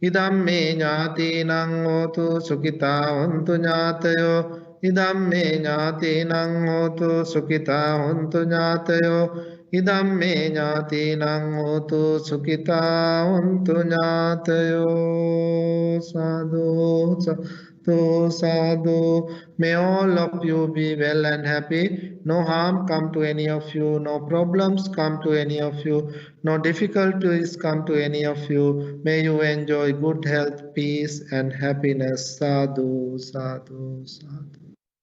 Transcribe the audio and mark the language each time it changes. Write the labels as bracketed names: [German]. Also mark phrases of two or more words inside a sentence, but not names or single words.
[Pali] Idamme ñātīnaṃ hotu sukitā hontu ñātayo. Idamme ñātīnaṃ hotu sukitā hontu ñātayo. Idamme ñātīnaṃ hotu sukitā hontu ñātayo. Sadhu, sadhu, sadhu. [English] May all of you be well and happy. No harm come to any of you. No problems come to any of you. No difficulties come to any of you. May you enjoy good health, peace, and happiness. [Pali] Sadhu, sadhu, sadhu.